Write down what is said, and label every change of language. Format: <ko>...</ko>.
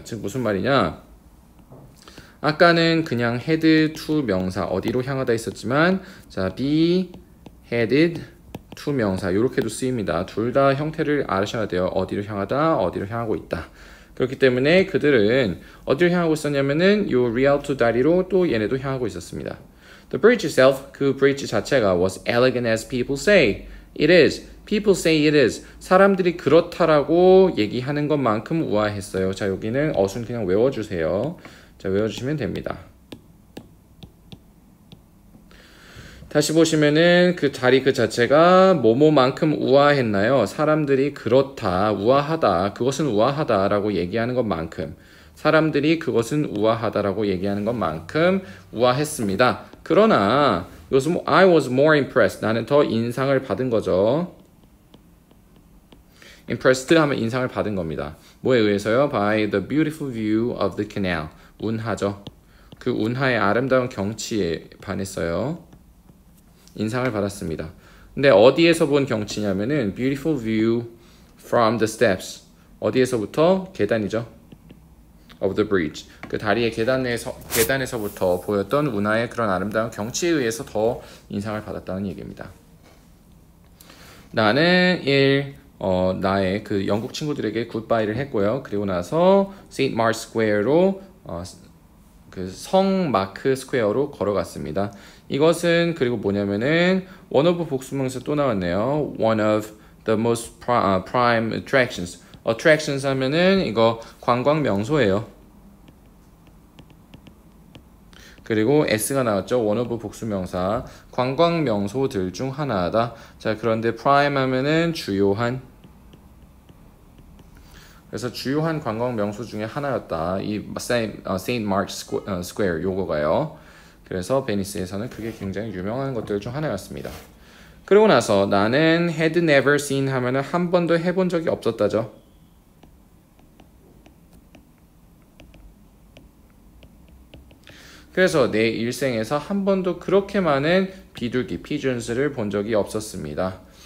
<ko>즉 무슨 말이냐? 아까는 그냥 head to 명사 어디로 향하다 있었지만 자,</ko> <en>be headed to</en> <ko>명사 이렇게도 쓰입니다. 둘 다 형태를 아셔야 돼요. 어디로 향하다, 어디로 향하고 있다. 그렇기 때문에 그들은 어디로 향하고 있었냐면은 요 리알토 다리로 또 얘네도 향하고 있었습니다.</ko> <en>The bridge itself,</en> <ko>그 브리지 자체가</ko> <en>was elegant as people say. It is. People say it is.</en> <ko>사람들이 그렇다라고 얘기하는 것만큼 우아했어요. 자, 여기는 어순 그냥 외워주세요. 자, 외워주시면 됩니다. 다시 보시면은 그 다리 그 자체가 뭐뭐만큼 우아했나요? 사람들이 그렇다, 우아하다, 그것은 우아하다라고 얘기하는 것만큼, 사람들이 그것은 우아하다라고 얘기하는 것만큼 우아했습니다. 그러나</ko> <en>I was more impressed.</en> <ko>나는 더 인상을 받은 거죠. impressed 하면 인상을 받은 겁니다. 뭐에 의해서요?</ko> <en>By the beautiful view of the canal.</en> <ko>운하죠. 그 운하의 아름다운 경치에 반했어요. 인상을 받았습니다. 근데 어디에서 본 경치냐면은</ko> <en>beautiful view from the steps.</en> <ko>어디에서부터? 계단이죠.</ko> <en>of the bridge.</en> <ko>그 다리의 계단에서부터 보였던 운하의 그런 아름다운 경치에 의해서 더 인상을 받았다는 얘기입니다. 나는 나의 그 영국 친구들에게 굿바이를 했고요. 그리고 나서 St. Mark's Square로 그 성 마크 스퀘어로 걸어갔습니다. 이것은 그리고 뭐냐면은 one of 복수명사 또 나왔네요.</ko> <en>one of the most prime attractions.</en> <ko>attractions 하면은 이거 관광 명소예요. 그리고 s가 나왔죠. one of 복수명사 관광 명소들 중 하나다. 자, 그런데 prime 하면은 주요한. 그래서 주요한 관광 명소 중에 하나였다. 이 Saint Mark Square 요거가요. 그래서 베니스에서는 그게 굉장히 유명한 것들 중 하나였습니다. 그러고 나서 나는</ko> <en>had never seen</en> <ko>하면은 한 번도 해본 적이 없었다죠. 그래서 내 일생에서 한 번도 그렇게 많은 비둘기, pigeons를 본 적이 없었습니다.</ko>